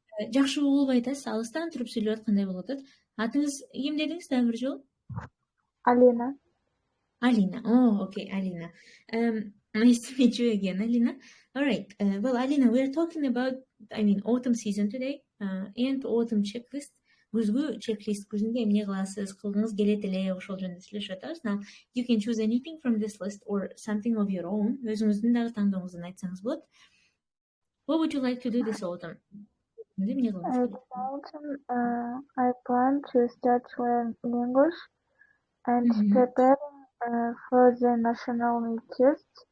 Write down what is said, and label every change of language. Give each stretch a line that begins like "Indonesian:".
Kyrgyz: Жакшы угулбай атасыз, алыстан туруп сүйлөп аткандай болуп атат. Атыңыз ким дедиңиз дагы бир жолу?
English: Alena. Alina. Oh, okay, Alina. Nice to meet you again, Alina. All right. Well, Alina, we're talking about, autumn season today, and autumn checklist.
Kyrgyz: Күзгү
English: checklist.
Kyrgyz: Күзүндө эмне кыласыз, кылгыңыз келет эле, ошол жөнүндө сүйлөшүп атабыз.
English: Now, you can choose anything from this list or something of your own.
Kyrgyz: Өзүңүздүн дагы тандооңузду айтсаңыз болот.
English: What would you like to do this autumn? This autumn, I plan to start learning English and preparing for the national test.